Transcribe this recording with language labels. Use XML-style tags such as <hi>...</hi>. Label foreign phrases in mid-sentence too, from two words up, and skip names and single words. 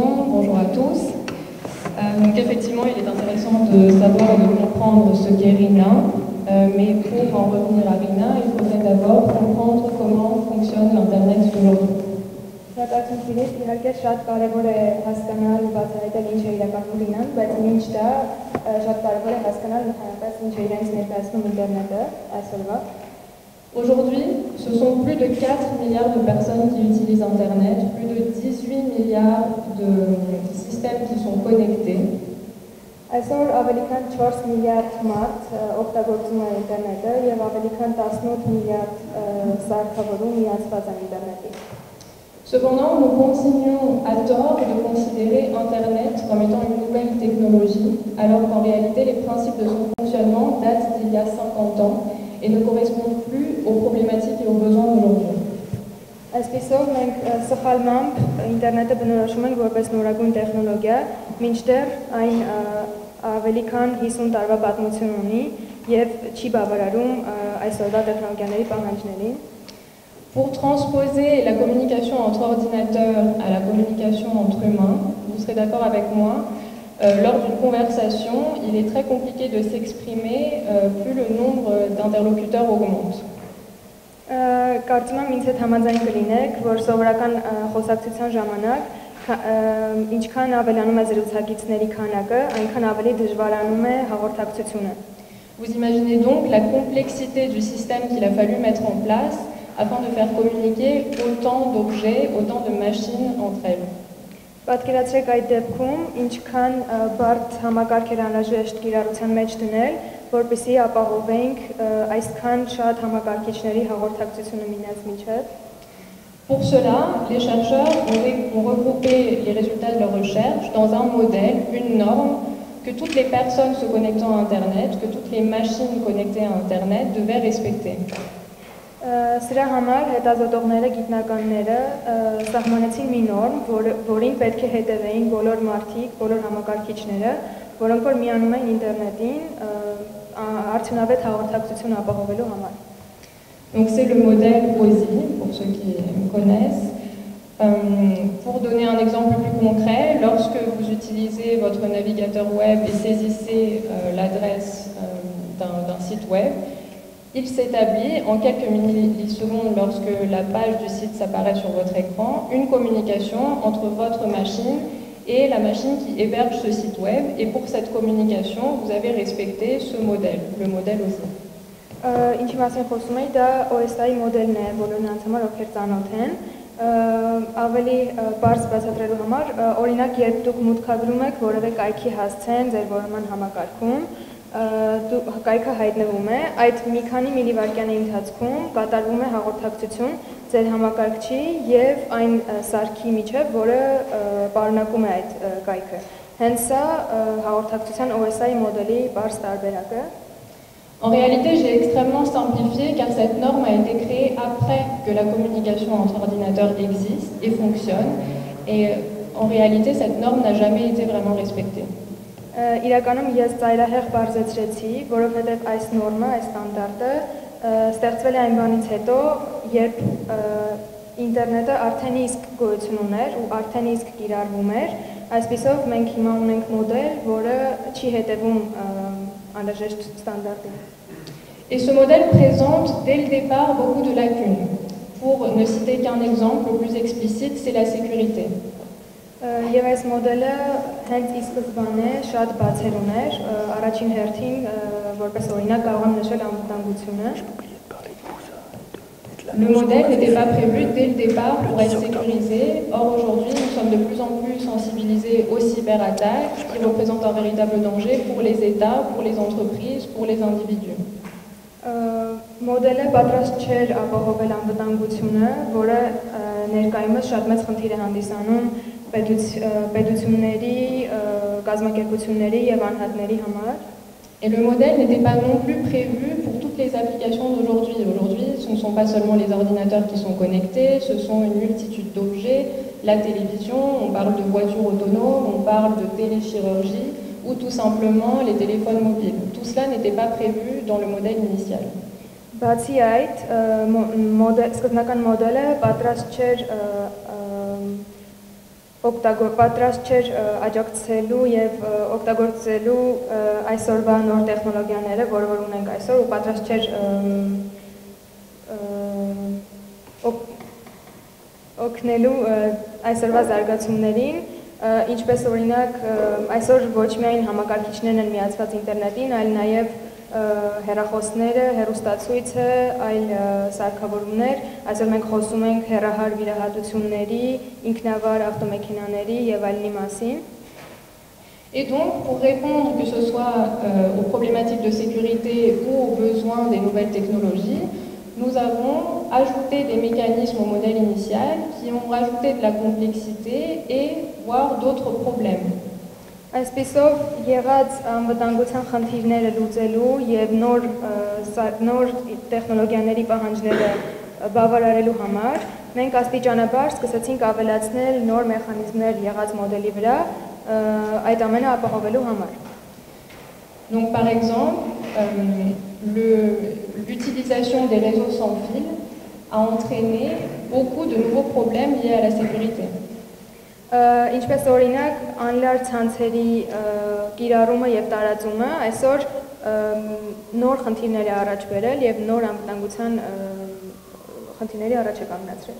<fr>Bonjour à tous. Donc effectivement, il est intéressant de savoir et de comprendre ce qu'est RINA, mais pour en revenir à RINA, il faudrait d'abord comprendre comment fonctionne l'Internet d'aujourd'hui.</fr> <hy>Շնորհակալություն Ֆիլիպ, իհարկե շատ կարևոր է հասկանալ ու բացահայտել ինչ է իրականում Ռինան, բայց մինչ դա շատ կարևոր է հասկանալ ընդհանրապես ինչ է իրենց ներկայացնում ինտերնետը այսօրվա։</hy> <fr>Aujourd'hui, ce sont plus de 4 milliards de personnes qui utilisent Internet, plus de 18 milliards de systèmes qui sont connectés.</fr> <hy>Այսօր ավելի քան 4 միլիարդ մարդ օգտագործում է ինտերնետը եւ ավելի քան 18 միլիարդ սարքավորում միացված են ինտերնետի։</hy> <fr>Cependant, nous continuons à tort de considérer Internet comme étant une nouvelle technologie, alors qu'en réalité, les principes de son fonctionnement datent d'il y a 50 ans et ne correspondent plus aux problématiques et aux besoins d'aujourd'hui.</fr> <hy>Այսպիսով մենք սխալմամբ ինտերնետը բնորոշում ենք որպես նորագույն տեխնոլոգիա, մինչդեռ այն ավելի քան 50 տարվա պատմություն ունի եւ չի բավարարում այսօրվա տեխնոլոգիաների պահանջներին։</hy> <fr>Pour transposer la communication entre ordinateurs à la communication entre humains, vous serez d'accord avec moi, lors d'une conversation, il est très compliqué de s'exprimer plus le nombre d'interlocuteurs augmente.</fr> <hy>Կարծում եմ ինձ հետ համաձայն կլինեք, որ սովորական խոսակցության ժամանակ ինչքան ավելանում է զրուցակիցների քանակը, այնքան ավելի դժվարանում է հաղորդակցությունը։</hy> <fr>Vous imaginez donc la complexité du système qu'il a fallu mettre en place afin de faire communiquer autant d'objets, autant de machines entre elles.</fr> <hy>Պատկերացրեք այդ դեպքում ինչքան բարդ համակարգեր անհրաժեշտ կիրառության մեջ դնել, որպեսզի ապահովենք այսքան շատ համակարգիչների հաղորդակցությունը միմյանց միջև։</hy> <fr>Pour cela, les chercheurs ont regroupé les résultats de leurs recherches dans un modèle, une norme que toutes les personnes se connectant à Internet, que toutes les machines connectées à Internet devaient respecter.</fr> <hy>Սրա համար հետազոտողները, գիտնականները սահմանեցին մի նորմ, որին պետք է հետևեին բոլոր մարդիկ, բոլոր համակարգիչները, որոնք որ միանում են ինտերնետին արդյունավետ հաղորդակցություն ապահովելու համար։</hy> <fr>Donc c'est le modèle OSI, pour ceux qui me connaissent. Pour donner un exemple plus concret, lorsque vous utilisez votre navigateur web et saisissez l'adresse d'un site web, il s'établit en quelques millisecondes lorsque la page du site s'apparaît sur votre écran, une communication entre votre machine et la machine qui héberge ce site web. Et pour cette communication, vous avez respecté ce modèle, le modèle OSI.</fr> <hy>Ինչի մասին խոսում էի, դա OSI մոդելն է, բոլորն անց համար ովքեր ծանոթ են։ Ավելի բարձ բացատրելու համար, օրինակ, երբ դուք մուտքագրում եք որևէ կայքի հասցեն ձեր որոնման համակարգում, կայքը հայտնվում է, այդ մի քանի միլիվայրկյանի ընթացքում կատարվում է հաղորդակցություն ձեր համակարգչի եւ այն սարքի միջև, որը պարունակում է այդ կայքը։ Հենց սա հաղորդակցության OSI մոդելի բարձ տարբերակը։</hy> <fr>En réalité, j'ai extrêmement simplifié car cette norme a été créée après que la communication entre ordinateurs existe et fonctionne. Et en réalité, cette norme n'a jamais été vraiment respectée.</fr> <hy>Իրականում ես ծայրահեղ բարձրացրեցի, որովհետև այս նորմը, այս ստանդարտը ստեղծվել է այն բանից հետո, երբ ինտերնետը արդեն իսկ գոյություն ուներ ու արդեն իսկ կիրառվում էր, այսպիսով մենք հիմա ունենք մոդել, որը չի հետևում anreject standardin.</hy> <fr>Et ce modèle présente dès le départ beaucoup de lacunes. Pour ne citer qu'un exemple le plus explicite, c'est la sécurité.</fr> <hy>Եվ այս մոդելը հենց ի սկզբանե շատ բացեր ուներ, առաջին հերթին որպես օրինակ կարող եմ նշել անվտանգությունը։</hy> <fr>Le modèle n'était pas prévu dès le départ pour être sécurisé. Or, aujourd'hui, nous sommes de plus en plus sensibilisés aux cyberattaques qui représentent un véritable danger pour les États, pour les entreprises, pour les individus.</fr> <hy>Մոդելը պատրաստ չէր ապահովել անվտանգությունը, որը ներկայումս շատ մեծ խնդիր է հանդիսանում պետությունների, կազմակերպությունների եւ անհատների համար։</hy> <fr>Et le modèle n'était pas non plus prévu pour toutes les applications d'aujourd'hui. Aujourd'hui, ce ne sont pas seulement les ordinateurs qui sont connectés, ce sont une multitude d'objets, la télévision, on parle de voitures autonomes, on parle de téléchirurgie ou tout simplement les téléphones mobiles. Tout cela n'était pas prévu dans le modèle initial.</fr> <hy>Բացի այդ, սկզբնական մոդելը պատրաստ չէր աջակցելու եւ օգտագործելու այսօրվա նոր տեխնոլոգիաները, որը որ ունենք այսօր, ու պատրաստ չէր օգնելու այսօրվա զարգացումներին, ինչպես օրինակ այսօր ոչ միայն համակարգիչներն են միացված ինտերնետին, այլ նաեւ հեռախոսները, հեռուստացույցը, այլ սարքավորումներ, այսօր մենք խոսում ենք հեռահար վիրահատությունների, ինքնավար ավտոմեքենաների եւ այլնի մասին։</hy> <fr>Et donc, pour répondre que ce soit aux problématiques de sécurité ou aux besoins des nouvelles technologies, nous avons ajouté des mécanismes au modèle initial qui ont rajouté de la complexité et voire d'autres problèmes.</fr> <hy>Այսպիսով եղած անվտանգության խնդիրները լուծելու եւ նոր տեխնոլոգիաների պահանջները բավարարելու համար մենք աստիճանաբար սկսեցինք ավելացնել նոր մեխանիզմներ եղած մոդելի վրա այդ ամենը ապահովելու համար։</hy> <fr>Donc par exemple, l'utilisation des réseaux sans fil a entraîné beaucoup de nouveaux problèmes liés à la sécurité.</fr> <hy>Ինչպես օրինակ անլար ցանցերի կիրառումը եւ տարածումը այսօր նոր խնդիրներ է առաջ բերել եւ նոր անվտանգության խնդիրների առաջ է կանգնացրել։</hy>